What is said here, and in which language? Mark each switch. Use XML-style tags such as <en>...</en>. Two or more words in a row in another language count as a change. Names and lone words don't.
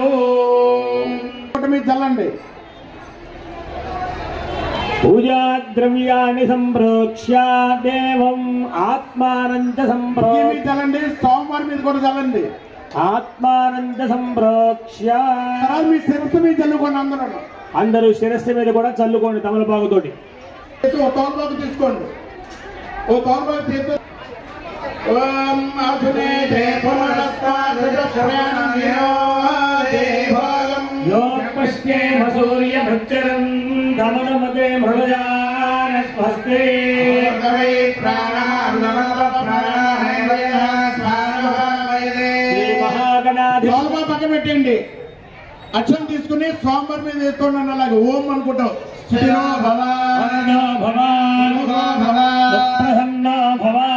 <te>చల్లండి.</te> <sa>पूजा द्रव्याणि संप्रोक्ष्य देवं आत्मानं च संप्रोक्ष्य</sa> <te>చల్లండి. సోమవారం మీద కూడా చల్లండి.</te> <sa>ఆత్మానం చ సంప్రోక్ష్య</sa> <te>తర్వాత మీ శిరస్సు మీద చల్లుకోండి. అందరూ శిరస్సు మీద కూడా చల్లుకోండి తమలపాకుతోటి. ఓ తోలపాకు తీసుకోండి. ఓ తోలపాకు తీసుకో.</te> <sa>ఓం అసునే योपश्येम सूर्यभक्षरं दमनमते मृगजानस्वस्ते</sa> <te>తోలపాకు పక్కన పెట్టండి. అక్షరం తీసుకుని సోమవారం మీద వేస్తున్నాను. అలాగే ఓం అనుకుంటాం.</te> <sa>స్థిరో భవ వరదో భవ ప్రసన్నో భవ</sa>